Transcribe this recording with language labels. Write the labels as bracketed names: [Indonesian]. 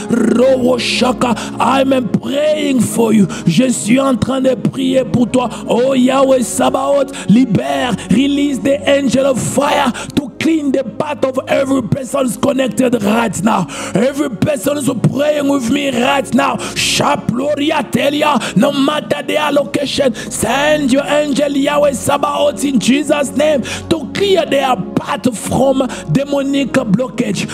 [English] Rowoshaka, I'm praying for you. [French] Je suis en train de prier pour toi. [English] Oh Yahweh Sabaoth, [French] libère, [English] release the angel of fire to clean the path of every person connected right now. Every person is praying with me right now. Shaploria Telia, no matter their location, send your angel Yahweh Sabaoth in Jesus' name to clear their path from demonic blockage.